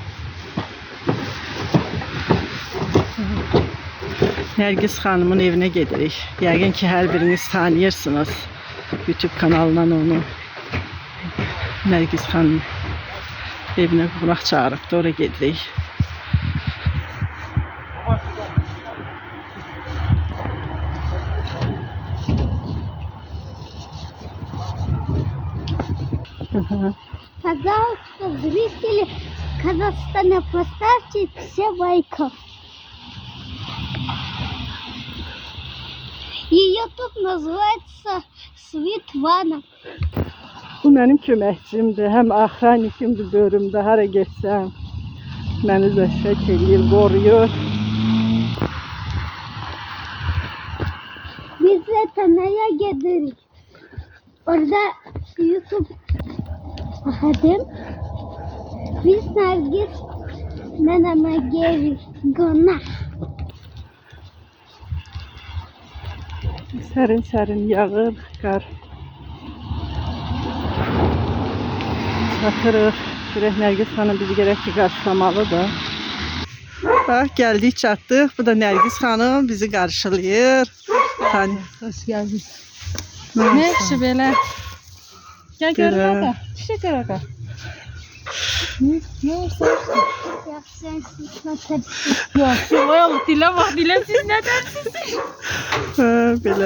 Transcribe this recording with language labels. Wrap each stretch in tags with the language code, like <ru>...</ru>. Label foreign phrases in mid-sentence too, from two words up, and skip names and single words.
<az>Nərgiz xanımın evinə gedirik. Yəqin ki, hər biriniz tanıyırsınız. YouTube kanalından onu. Nərgiz xanım evinə qonaq çağırıbdı, oraya gedirik.</az> <ru>Пожалуйста, зрители Казахстана, поставьте все лайки. Ее тут называется Светлана.</ru> <az>Bu mənim köməkçimdir, həm axranikimdir bölümdə, hara getsəm. Məni zəşək eləyir, qoruyur.</az> <tr>Biz de Tana'ya gidiyoruz. Orada YouTube açtım. Biz Nergis neneme geliyoruz. Konak.</tr> <az>Sərin yağır, qar. Çatırıq. Görək Nərgiz xanım bizi gərək ki, qarşılamalıdır. Bax, gəldik, çatdıq. Bu da Nərgiz xanım bizi qarşılayır.</az> <tr>Hoş geldin. Ne işi böyle? Gel gör baba. İşte gör baba. Ne olsa? Ya sen sıkıntı. Ya Allah dile bak dile siz ne dersiniz?</tr> <az>Belə getdik.</az>